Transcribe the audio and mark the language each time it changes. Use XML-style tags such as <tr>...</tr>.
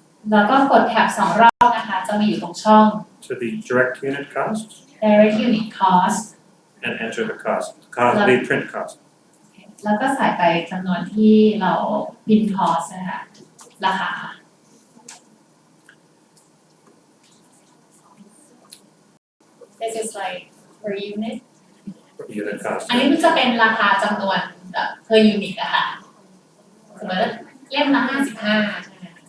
<th>แล้วก็กดแท็บ2 รอบนะคะ จะมาอยู่ตรงช่อง</th> <en>to the direct unit cost direct unit cost and enter the cost, the print cost.</en> <th>แล้วก็ใส่ไปจำนวนที่เรา print cost นะคะราคา</th> <en>This is like per unit Unit cost.</en> <th>อันนี้มันจะเป็นราคาจำนวนper unit อะค่ะสมมติเล่มละ55ใช่ไหม</th>